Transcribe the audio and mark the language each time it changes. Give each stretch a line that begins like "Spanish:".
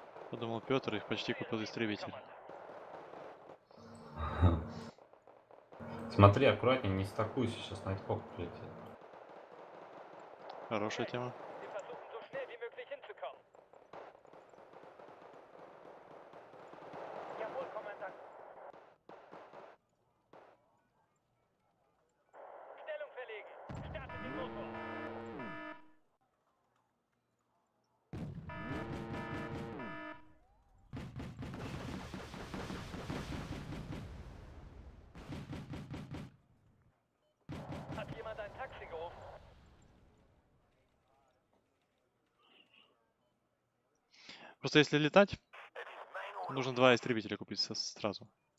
Russian: Подумал Петр, их почти купил истребитель. Смотри, аккуратнее, не стакуйся, сейчас Найтхок прилетит. Хорошая тема.
German: Wir versuchen so schnell wie möglich hinzukommen. Jawohl, Kommandant. Stellung verlegen. Startet den Motor. Hat jemand ein Taxi gerufen?
Russian: Просто если летать, нужно 2 истребителя купить сразу.